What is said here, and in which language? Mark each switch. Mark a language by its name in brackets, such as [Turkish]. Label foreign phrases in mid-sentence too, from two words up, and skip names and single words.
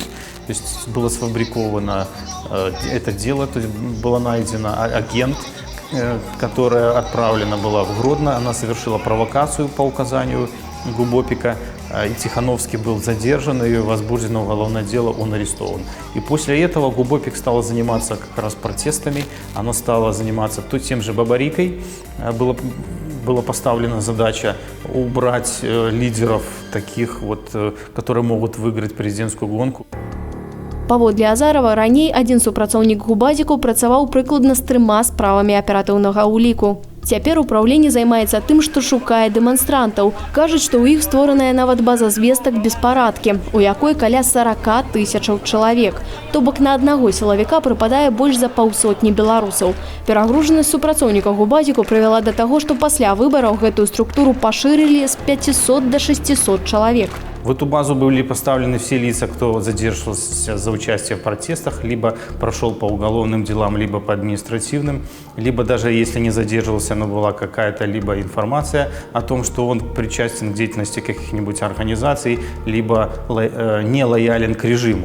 [Russian] То есть было сфабриковано это дело, то есть была найдена агент, которая отправлена была в Гродно, она совершила провокацию по указанию Губопика, и Тихановский был задержан, и возбуждено уголовное дело, он арестован. И после этого Губопик стала заниматься как раз протестами, она стала заниматься тем же Бабарикой, была поставлена задача убрать лидеров таких вот, которые могут выиграть президентскую гонку. [Belarusian] Паводле Азарова, раней адзін супрацоўнік Губазіку працаваў прыкладна з 3 справамі аператыўнага ўліку. Цяпер управленне займаецца тым, што шукае дэманстрантаў. Кажуць, што ў іх створаная нават база звестак беспарадкі, у якой каля 40 000 чалавек. То бок на аднаго сілавіка прыпадае больш за 500 беларусаў. Перагружанасць супрацоўнікаў Губазіку прывяла да таго, што пасля выбараў гэтую структуру пашырылі з 500 до 600 чалавек. [Russian] В эту базу были поставлены все лица, кто задерживался за участие в протестах, либо прошел по уголовным делам, либо по административным, либо даже если не задерживался, но была какая-то либо информация о том, что он причастен к деятельности каких-нибудь организаций, либо не лоялен к режиму.